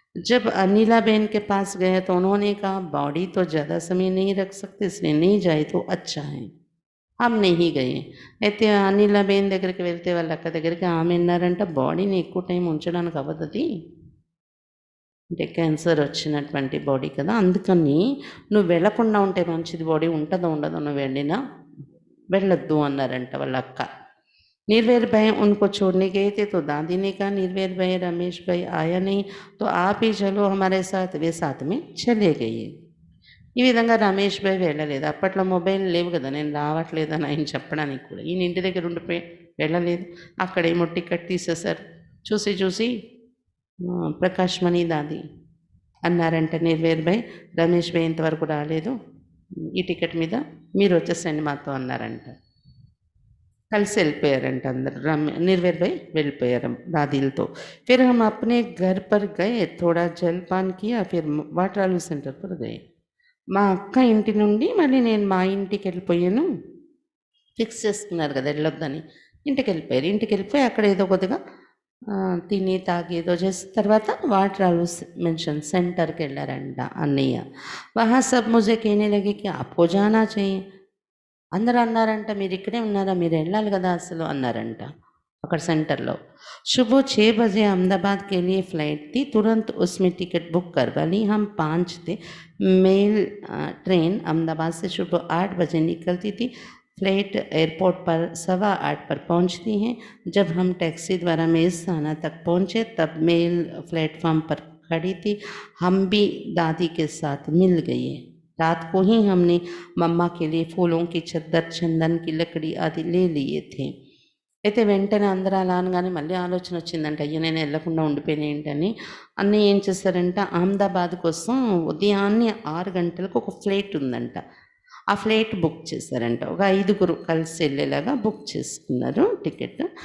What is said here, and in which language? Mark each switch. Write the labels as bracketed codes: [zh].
[hi] जब अनिला बहन के पास गए तो उन्होंने कहा बॉडी तो ज़्यादा समय नहीं रख सकते इसलिए नहीं जाए तो अच्छा है हम नहीं गए [te] అయితే అనిలా బెయిన్ దగ్గరికి వెళ్తే వాళ్ళ అక్క దగ్గరికి ఆమె అన్నారంట బాడీని ఎక్కువ టైం ఉంచడానికి అవ్వదు అంటే క్యాన్సర్ వచ్చినటువంటి బాడీ కదా, అందుకని నువ్వు వెళ్ళకుండా ఉంటే మంచిది, బాడీ ఉంటుందో ఉండదో నువ్వు వెళ్ళినా వెళ్ళొద్దు అన్నారంట వాళ్ళ అక్క. [hi] निर्वैर भाई उनको छोड़ने गए थे तो दादी ने कहा निर्वैर भाई रमेश भाई आया नहीं तो आप ही चलो हमारे साथ, वे साथ में चले गए. [te] ఈ విధంగా రమేష్ భాయ్ వెళ్ళలేదు. అప్పట్లో మొబైల్ లేవు కదా, నేను రావట్లేదని ఆయన చెప్పడానికి కూడా. ఈయన ఇంటి దగ్గర ఉండిపోయి వెళ్ళలేదు. అక్కడేమో టికెట్ తీసేశారు. చూసి చూసి ప్రకాష్ మణి దాది అన్నారంట నిర్వేర్ భాయ్, రమేష్ భాయ్ ఇంతవరకు రాలేదు, ఈ టికెట్ మీద మీరు వచ్చేసండి మాతో అన్నారంట. కలిసి వెళ్ళిపోయారంట అందరు. [hi] निर्वैर भाई [te] వెళ్ళిపోయారు [hi] दादीలతో. फिर हम अपने घर पर गए, थोड़ा जलपान किया, फिर वाटर आलू सेंटर पर गए. [te] మా అక్క ఇంటి నుండి మళ్ళీ నేను మా ఇంటికి వెళ్ళిపోయాను. ఫిక్స్ చేసుకున్నారు కదా వెళ్ళొద్దని, ఇంటికి వెళ్ళిపోయారు. ఇంటికి వెళ్ళిపోయి అక్కడ ఏదో కొద్దిగా తిని తాగి ఏదో చేసిన తర్వాత వాటర్ ఆలూ మెన్షన్ సెంటర్కి వెళ్ళారంట అన్నయ్య. [hi] వహా సబ్ ముజే कहने लगे कि आपको जाना चाहिए. [te] అందరూ అన్నారంట మీరు ఇక్కడే ఉన్నారా, మీరు వెళ్ళాలి కదా అసలు అన్నారంట అక్కడ సెంటర్లో. [hi] सुबह 6 बजे अहमदाबाद के लिए फ़्लाइट थी, तुरंत उसमें टिकट बुक करवा ली. हम 5 थे. मेल ट्रेन अहमदाबाद से सुबह 8 बजे निकलती थी. फ्लाइट एयरपोर्ट पर 8:15 पर पहुंचती हैं. जब हम टैक्सी द्वारा मेज़खाना तक पहुंचे तब मेल प्लेटफॉर्म पर खड़ी थी. हम भी दादी के साथ मिल गए. रात को ही हमने मम्मा के लिए फूलों की चद्दर, चंदन की लकड़ी आदि ले लिए थे. [te] అయితే వెంటనే అందరూ అలా అనగానే మళ్ళీ ఆలోచన వచ్చిందంట, అయ్యో నేను వెళ్ళకుండా ఉండిపోయిన ఏంటని. అన్నీ ఏం చేశారంట, అహ్మదాబాద్ కోసం ఉదయాన్నే 6 గంటలకు ఒక ఫ్లైట్ ఉందంట, ఆ ఫ్లైట్ బుక్ చేశారంట. ఒక 5గురు కలిసి వెళ్ళేలాగా బుక్ చేసుకున్నారు టికెట్.